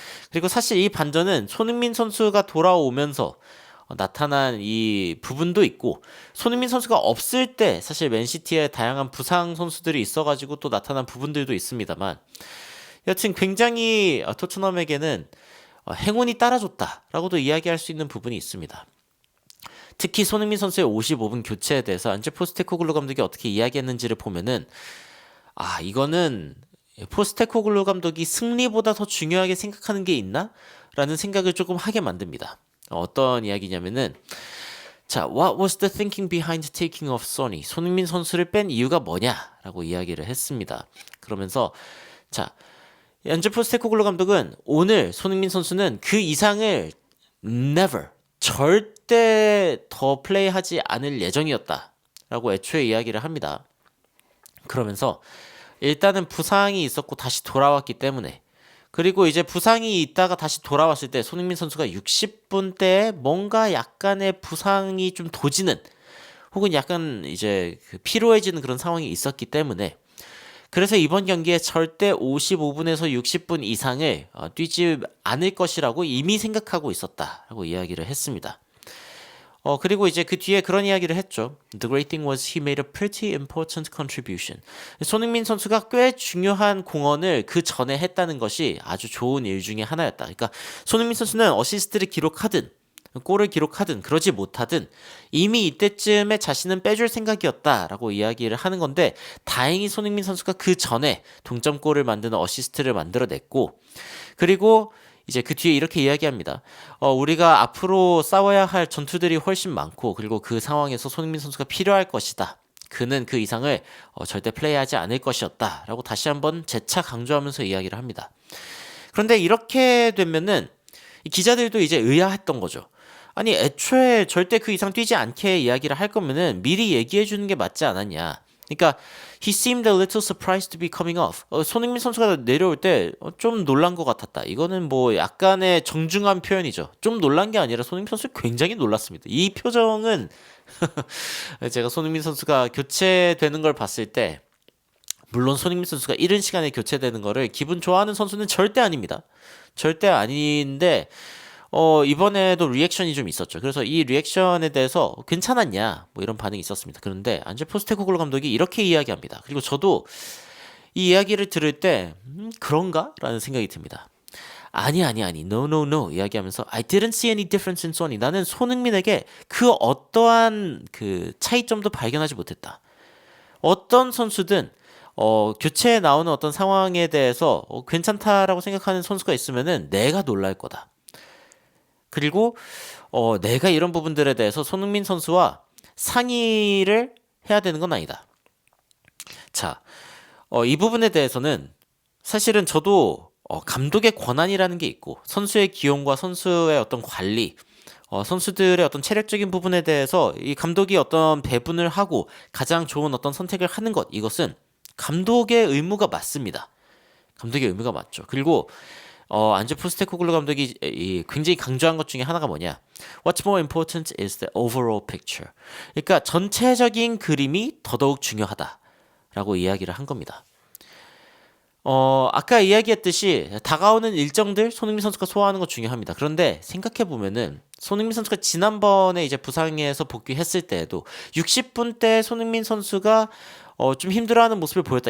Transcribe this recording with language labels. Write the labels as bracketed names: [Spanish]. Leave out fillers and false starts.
[Korean] 그리고 사실 이 반전은 손흥민 선수가 돌아오면서 나타난 이 부분도 있고 손흥민 선수가 없을 때 사실 맨시티에 다양한 부상 선수들이 있어가지고 또 나타난 부분들도 있습니다만 여튼 굉장히 토트넘에게는 행운이 따라줬다라고도 이야기할 수 있는 부분이 있습니다. 특히 손흥민 선수의 55분 교체에 대해서 안제 포스테코글루 감독이 어떻게 이야기했는지를 보면은 이거는 포스테코글루 감독이 승리보다 더 중요하게 생각하는 게 있나? 라는 생각을 조금 하게 만듭니다. 어떤 이야기냐면은 자, [English] what was the thinking behind taking off Sonny? [Korean] 손흥민 선수를 뺀 이유가 뭐냐라고 이야기를 했습니다. 그러면서 자, 안제 포스테코글루 감독은 오늘 손흥민 선수는 그 이상을 never 절대 더 플레이하지 않을 예정이었다라고 애초에 이야기를 합니다. 그러면서 일단은 부상이 있었고 다시 돌아왔기 때문에 그리고 이제 부상이 있다가 다시 돌아왔을 때 손흥민 선수가 60분 때에 뭔가 약간의 부상이 좀 도지는 혹은 약간 이제 피로해지는 그런 상황이 있었기 때문에 그래서 이번 경기에 절대 55분에서 60분 이상을 뛰지 않을 것이라고 이미 생각하고 있었다라고 이야기를 했습니다. 그리고 이제 그 뒤에 그런 이야기를 했죠. [English] The great thing was he made a pretty important contribution. [Korean] 손흥민 선수가 꽤 중요한 공헌을 그 전에 했다는 것이 아주 좋은 일 중에 하나였다. 그러니까 손흥민 선수는 어시스트를 기록하든 골을 기록하든 그러지 못하든 이미 이때쯤에 자신은 빼줄 생각이었다라고 이야기를 하는 건데 다행히 손흥민 선수가 그 전에 동점골을 만드는 어시스트를 만들어냈고 그리고 이제 그 뒤에 이렇게 이야기합니다. 우리가 앞으로 싸워야 할 전투들이 훨씬 많고 그리고 그 상황에서 손흥민 선수가 필요할 것이다. 그는 그 이상을 절대 플레이하지 않을 것이었다 라고 다시 한번 재차 강조하면서 이야기를 합니다. 그런데 이렇게 되면은 기자들도 이제 의아했던 거죠. 아니 애초에 절대 그 이상 뛰지 않게 이야기를 할 거면은 미리 얘기해 주는 게 맞지 않았냐. 그러니까 [English] he seemed a little surprised to be coming off. [Korean] 손흥민 선수가 내려올 때 좀 놀란 것 같았다. 이거는 뭐 약간의 정중한 표현이죠. 좀 놀란 게 아니라 손흥민 선수 굉장히 놀랐습니다. 이 표정은 제가 손흥민 선수가 교체되는 걸 봤을 때 물론 손흥민 선수가 이른 시간에 교체되는 거를 기분 좋아하는 선수는 절대 아닙니다. 절대 아닌데 이번에도 리액션이 좀 있었죠. 그래서 이 리액션에 대해서 괜찮았냐 뭐 이런 반응이 있었습니다. 그런데 안제 포스테코글루 감독이 이렇게 이야기합니다. 그리고 저도 이 이야기를 들을 때 그런가? 라는 생각이 듭니다. 아니 [English] no no no [Korean] 이야기하면서 [English] I didn't see any difference in Sonny. [Korean] 나는 손흥민에게 그 어떠한 그 차이점도 발견하지 못했다. 어떤 선수든 교체에 나오는 어떤 상황에 대해서 괜찮다라고 생각하는 선수가 있으면은 내가 놀랄 거다. 그리고 내가 이런 부분들에 대해서 손흥민 선수와 상의를 해야 되는 건 아니다. 자, 이 부분에 대해서는 사실은 저도 감독의 권한이라는 게 있고 선수의 기용과 선수의 어떤 관리, 선수들의 어떤 체력적인 부분에 대해서 이 감독이 어떤 배분을 하고 가장 좋은 어떤 선택을 하는 것, 이것은 감독의 의무가 맞습니다. 감독의 의무가 맞죠. 그리고 안제 포스테코글루 감독이 굉장히 강조한 것 중에 하나가 뭐냐? [English] What's more important is the overall picture. [Korean] 그러니까 전체적인 그림이 더더욱 중요하다라고 이야기를 한 겁니다. 아까 이야기했듯이 다가오는 일정들 손흥민 선수가 소화하는 거 중요합니다. 그런데 생각해 보면은 손흥민 선수가 지난번에 이제 부상에서 복귀했을 때에도 60분 때 손흥민 선수가 좀 힘들어하는 모습을 보였다.